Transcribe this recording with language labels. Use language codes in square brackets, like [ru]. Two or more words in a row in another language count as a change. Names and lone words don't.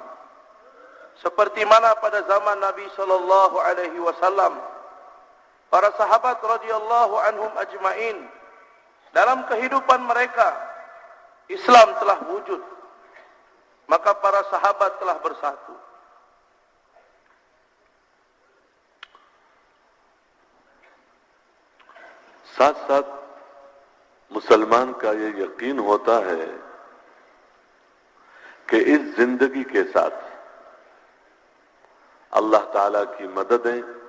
[ms] Seperti mana pada zaman Nabi [ar] صلى الله عليه وسلم, [ms] para sahabat [ar] رضي الله عنهم أجمعين, [ms] dalam kehidupan mereka Islam telah wujud, maka para sahabat telah bersatu. [ur] ساتھ ساتھ مسلمان کا یہ یقین ہوتا ہے کہ اس زندگی کے ساتھ اللہ تعالیٰ کی مددیں